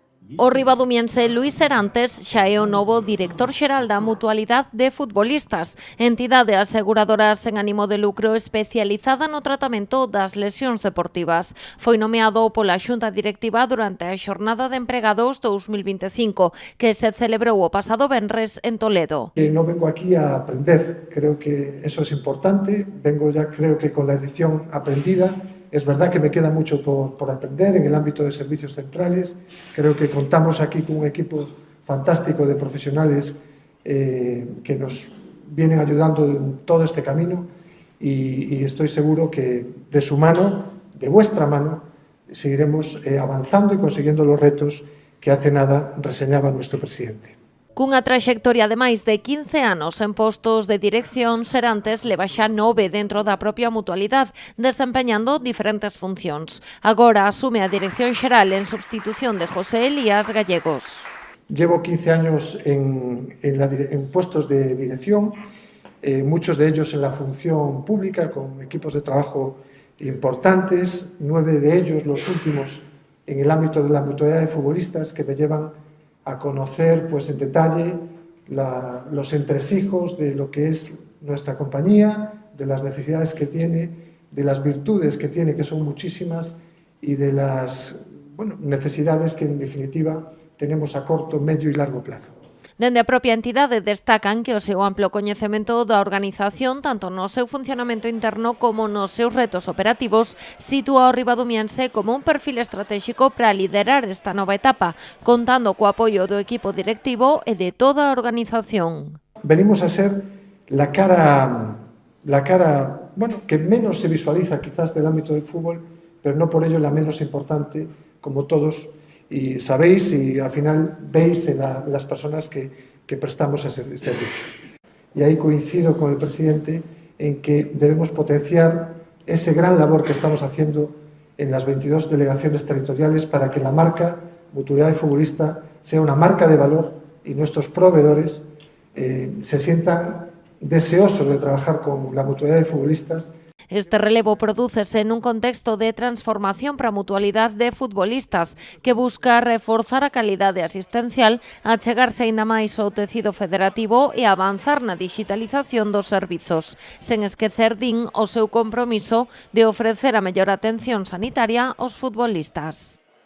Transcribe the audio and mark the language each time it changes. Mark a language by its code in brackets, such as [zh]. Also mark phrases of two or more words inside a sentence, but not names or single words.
[gl] O ribadumiense Luís Serantes xa é o novo director xeral da Mutualidade de Futbolistas, entidade aseguradora sen ánimo de lucro especializada no tratamento das lesións deportivas. Foi nomeado pola Xunta Directiva durante a Xornada de Empregados 2025, que se celebrou o pasado venres en Toledo. [es] No vengo aquí a aprender, creo que eso es importante, vengo ya creo que con la edición aprendida. Es verdad que me queda mucho por aprender en el ámbito de servicios centrales. Creo que contamos aquí con un equipo fantástico de profesionales que nos vienen ayudando en todo este camino y estoy seguro que de su mano, de vuestra mano, seguiremos avanzando y consiguiendo los retos que hace nada reseñaba nuestro presidente. [gl] Cunha traxectoria de máis de 15 anos en postos de dirección, Serantes leva xa 9 dentro da propia mutualidade, desempeñando diferentes funcións. Agora asume a dirección xeral en substitución de José Elías Gallegos. [es] Llevo 15 años en puestos de dirección, muchos de ellos en la función pública, con equipos de trabajo importantes, 9 de ellos, los últimos, en el ámbito de la mutualidad de futbolistas, que me llevan a conocer pues, en detalle los entresijos de lo que es nuestra compañía, de las necesidades que tiene, de las virtudes que tiene, que son muchísimas, y de las necesidades que, en definitiva, tenemos a corto, medio y largo plazo. [gl] Dende a propia entidade destacan que o seu amplo coñecemento da organización, tanto no seu funcionamento interno como nos seus retos operativos, sitúa o ribadumiense como un perfil estratégico para liderar esta nova etapa, contando co apoio do equipo directivo e de toda a organización. [es] Venimos a ser la cara que menos se visualiza quizás del ámbito del fútbol, pero no por ello la menos importante, como todos y sabéis y al final veis en las personas que prestamos ese servicio. Y ahí coincido con el presidente en que debemos potenciar ese gran labor que estamos haciendo en las 22 delegaciones territoriales para que la marca Mutualidad de Futbolista sea una marca de valor y nuestros proveedores se sientan deseosos de trabajar con la Mutualidad de Futbolistas. [gl] Este relevo prodúcese nun contexto de transformación para a mutualidade de futbolistas que busca reforzar a calidade asistencial, achegarse aínda máis ao tecido federativo e avanzar na digitalización dos servizos, sen esquecer, din, o seu compromiso de ofrecer a mellor atención sanitaria aos futbolistas.